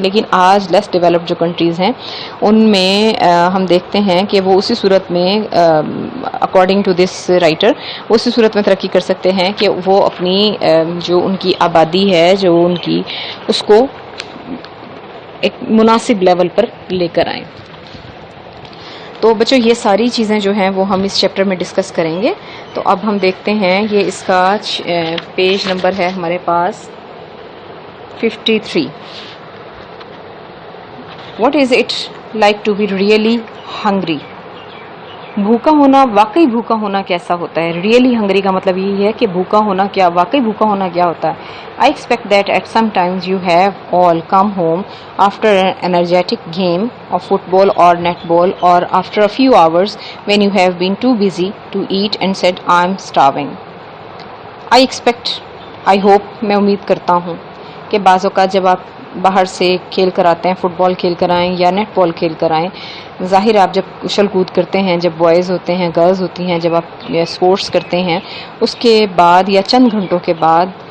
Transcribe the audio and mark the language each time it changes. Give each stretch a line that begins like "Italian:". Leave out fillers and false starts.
Urdu: لیکن آج لیس ڈیولپڈ جو کنٹریز ہیں ان میں ہم دیکھتے ہیں کہ وہ اسی صورت میں اکارڈنگ ٹو دس رائٹر اسی صورت میں ترقی کر سکتے ہیں کہ وہ اپنی جو ان کی آبادی ہے جو ان کی اس کو ایک مناسب لیول پر لے کر آئیں. تو بچوں یہ ساری چیزیں جو ہیں وہ ہم اس چیپٹر میں ڈسکس کریں گے. تو اب ہم دیکھتے ہیں یہ اس کا پیج نمبر ہے ہمارے پاس 53.
English: What is it like to be really hungry?
Urdu: بھوکا ہونا، واقعی بھوکا ہونا کیسا ہوتا ہے؟ ریئلی ہنگری کا مطلب یہی ہے کہ بھوکا ہونا کیا، واقعی بھوکا ہونا کیا ہوتا ہے.
English: I expect that at some times you have all come home after an energetic game of football or netball or after a few hours when you have been too busy to eat and said I'm starving. I expect, I hope،
Urdu: میں امید کرتا ہوں کہ بعض اوقات جب آپ باہر سے کھیل کر آتے ہیں، فٹ بال کھیل کر آئیں یا نیٹ بال کھیل کر آئیں، ظاہر آپ جب اچھل کود کرتے ہیں، جب بوائز ہوتے ہیں، گرلز ہوتی ہیں، جب آپ اسپورٹس کرتے ہیں اس کے بعد یا چند گھنٹوں کے بعد